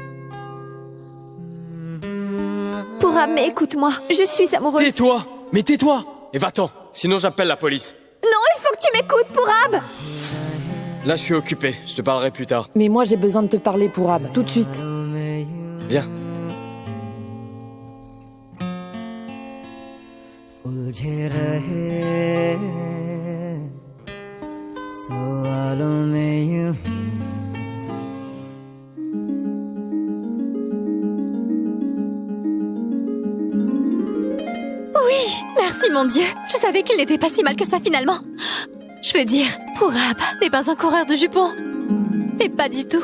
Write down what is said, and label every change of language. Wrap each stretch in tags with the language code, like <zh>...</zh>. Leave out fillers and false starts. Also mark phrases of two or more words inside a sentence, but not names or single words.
<fr>Purab, mais écoute-moi, je suis amoureuse. Tais-toi! Mais tais-toi! Et va-t'en, sinon j'appelle la police. Non, il faut que tu m'écoutes, Purab! Là, je suis occupé, je te parlerai plus tard. Mais moi j'ai besoin de te parler, Purab, tout de suite. Viens.</fr> <hi>उलझे रहे सवालों में यूं</hi> <fr>Oui, merci mon Dieu. Je savais qu'il n'était pas si mal que ça finalement. Je veux dire, Purab n'est pas un coureur de jupons. Et pas du tout.</fr>